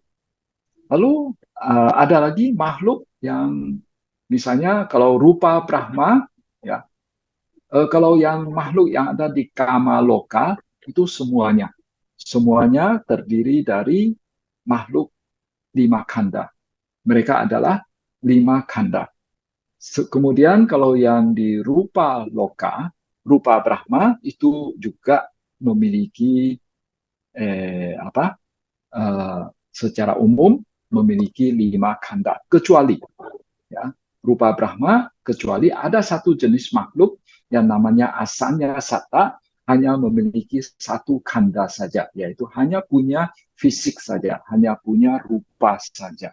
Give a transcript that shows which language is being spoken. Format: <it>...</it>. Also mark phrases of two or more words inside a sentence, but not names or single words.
<id>Lalu ada lagi makhluk yang misalnya kalau rupa Brahma, ya, kalau yang makhluk yang ada di</id> <pi>kama loka</pi> <id>itu semuanya terdiri dari makhluk 5 khanda. Mereka adalah 5 khanda. Kemudian kalau yang di</id> <pi>rupa loka,</pi> <id>rupa Brahma itu juga memiliki secara umum memiliki 5 khanda, kecuali, ya, rupa Brahma, kecuali ada satu jenis makhluk yang namanya</id> <pi>asanya satta,</pi> <id>hanya memiliki 1 khanda saja, yaitu hanya punya fisik saja, hanya punya rupa saja.</id>